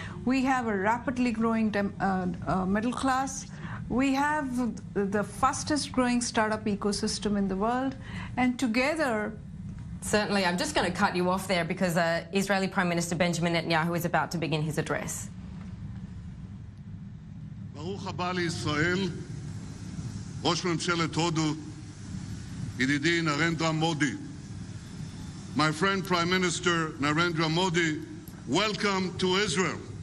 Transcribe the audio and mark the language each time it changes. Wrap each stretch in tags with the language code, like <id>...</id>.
<en>We have a rapidly growing middle class. We have the fastest growing startup ecosystem in the world, and together. Certainly. I'm just going to cut you off there because Israeli Prime Minister Benjamin Netanyahu is about to begin his address.</en> <he>ברוך הבא לישראל, ראש ממשלת הודו, ידידי נרנדרה מודי.</he> <en>My friend Prime Minister Narendra Modi, welcome to Israel.</en>